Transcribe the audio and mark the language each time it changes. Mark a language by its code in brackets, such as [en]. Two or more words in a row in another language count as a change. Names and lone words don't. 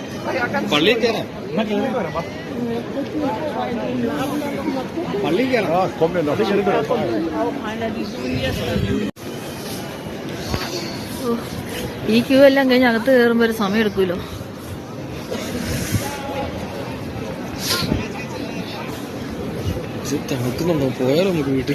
[ml] പള്ളിയിൽ കയറാം. പള്ളിയിൽ കയറാം. [de] Ah, komm mir noch. [ml] ഈ ക്യൂ എല്ലാം കഴിഞ്ഞ് അകത്ത് കയറുമ്പോൾ ഒരു സമയം എടുക്കുമല്ലോ. തണുക്കുന്നുണ്ടോ? പോയാലോ നമുക്ക് വീട്ടിൽ?